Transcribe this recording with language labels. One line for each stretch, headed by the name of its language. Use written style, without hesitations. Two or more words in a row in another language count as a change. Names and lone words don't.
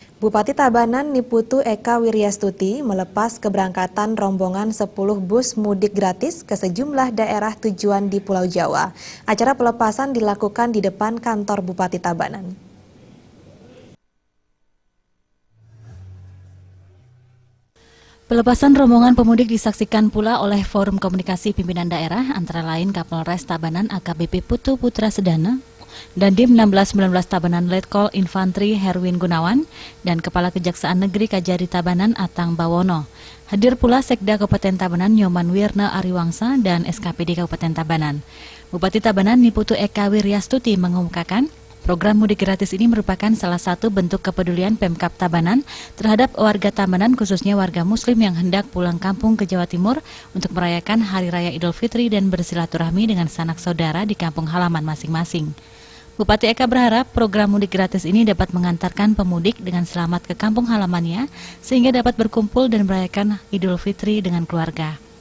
Indonesian: Bupati Tabanan Niputu Eka Wiryastuti melepas keberangkatan rombongan 10 bus mudik gratis ke sejumlah daerah tujuan di Pulau Jawa. Acara pelepasan dilakukan di depan kantor Bupati Tabanan. Pelepasan rombongan pemudik disaksikan pula oleh Forum Komunikasi Pimpinan Daerah antara lain Kapolres Tabanan AKBP Putu Putra Sedana, Dandim 1619 Tabanan Letkol Infantri Herwin Gunawan, dan Kepala Kejaksaan Negeri Kajari Tabanan Atang Bawono. Hadir pula Sekda Kabupaten Tabanan Nyoman Wirna Ariwangsa dan SKPD Kabupaten Tabanan. Bupati Tabanan Niputu Eka Wiryastuti mengumumkan, program mudik gratis ini merupakan salah satu bentuk kepedulian Pemkab Tabanan terhadap warga Tabanan, khususnya warga Muslim yang hendak pulang kampung ke Jawa Timur untuk merayakan Hari Raya Idul Fitri dan bersilaturahmi dengan sanak saudara di kampung halaman masing-masing. Bupati Eka berharap program mudik gratis ini dapat mengantarkan pemudik dengan selamat ke kampung halamannya sehingga dapat berkumpul dan merayakan Idul Fitri dengan keluarga.